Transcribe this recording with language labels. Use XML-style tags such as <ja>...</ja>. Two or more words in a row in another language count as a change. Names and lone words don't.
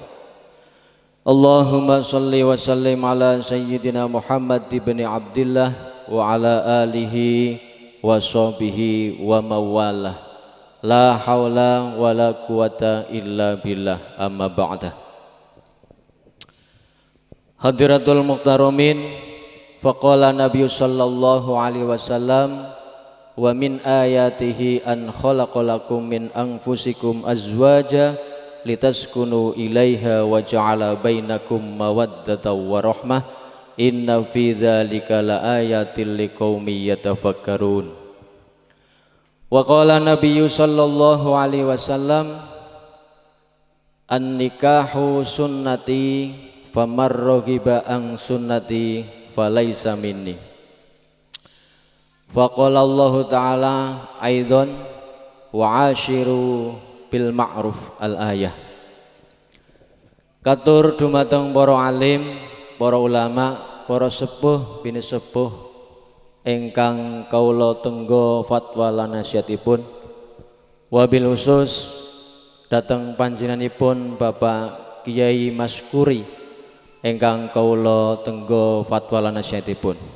<ar>اللهم صل وسلم على سيدنا محمد بن عبد الله وعلى آله وصحبه ومن والاه. لا حول ولا قوة إلا بالله، أما بعد. حضرات المحترمين، فقال النبي صلى الله عليه وسلم ومن آياته أن خلق لكم من أنفسكم أزواجا لتسكنوا إليها وجعل بينكم مودة ورحمة إن في ذلك لآيات لقوم يتفكرون. وقال النبي صلى الله عليه وسلم، النكاح سنتي فمن رغب عن سنتي فليس مني. فقال الله تعالى أيضا وعاشروا بالمعروف الآية.</ar> <jv>Katur dumateng para alim, para ulama, para sepuh bini sepuh ingkang kaula tenggo fatwa lan nasihatipun,</jv> <ar>وبالخصوص</ar> <jv>dateng panjenenganipun Bapak Kiai Maskuri ingkang kaula tenggo fatwa lan nasihatipun.</jv>